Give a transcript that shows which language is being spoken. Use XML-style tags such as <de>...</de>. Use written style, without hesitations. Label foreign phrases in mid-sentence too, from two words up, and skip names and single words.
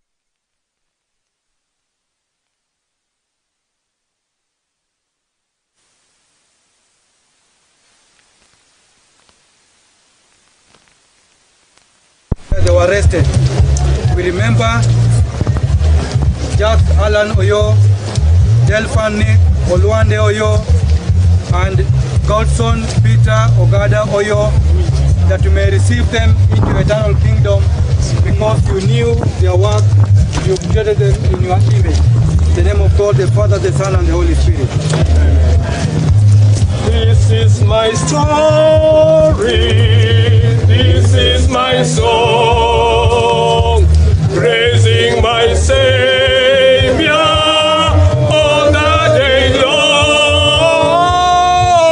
<en>They were arrested. We remember Jack Alan Oyo, Delphine Olwande Oyo, and Godson, Peter, Ogada, Oyo, that you may receive them into your eternal kingdom, because you knew their work, you created them in your image. In the name of God, the Father, the Son, and the Holy Spirit. This is my story, this is my song, praising my Savior all the day long.</en>